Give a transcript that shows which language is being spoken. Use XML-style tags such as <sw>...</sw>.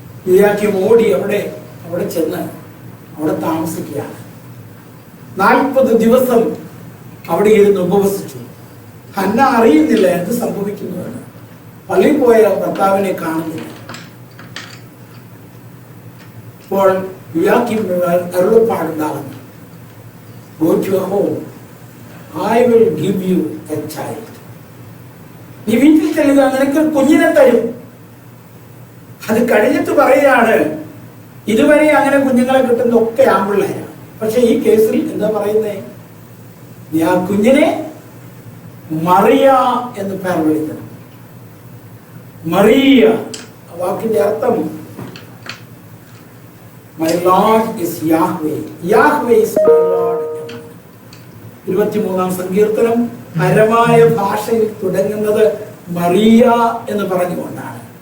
<ml>യൂയാക്കീം ഓടി അവിടെ ചെന്ന് അവിടെ താമസിക്കുകയാണ്. 40 ദിവസം അവിടെ ഇരുന്ന് ഉപവസിച്ചു. ഹന്ന അറിയുന്നില്ല എന്ത് സംഭവിക്കുന്നുവെന്ന്. പള്ളിയിൽ പോയ ഭർത്താവിനെ കാണുന്നില്ല. അപ്പോൾ Yuyakim അരുളപ്പാടുണ്ടാകുന്നു,</ml> <en>Go to your home. I will give you a child.</en> <ml>നീ വീട്ടിൽ ചെല്ലുക, നിനക്ക് കുഞ്ഞിനെ തരും. അത് കഴിഞ്ഞിട്ട് പറയുകയാണ്, ഇതുവരെ അങ്ങനെ കുഞ്ഞുങ്ങളെ കിട്ടുന്നതൊക്കെ ആമ്പിള്ളേരാണ്. പക്ഷെ ഈ കേസിൽ എന്താ പറയുന്നേ? നീ ആ കുഞ്ഞിനെ മറിയ എന്ന് പേർ വിളിക്കണം. മറിയ വാക്കിന്റെ അർത്ഥം</ml> <en>My Lord is Yahweh. Yahweh is my Lord.</en> <ml>23-ാം സങ്കീർത്തനം അരമായ ഭാഷയിൽ തുടങ്ങുന്നത് മറിയ എന്ന് പറഞ്ഞുകൊണ്ടാണ്.</ml>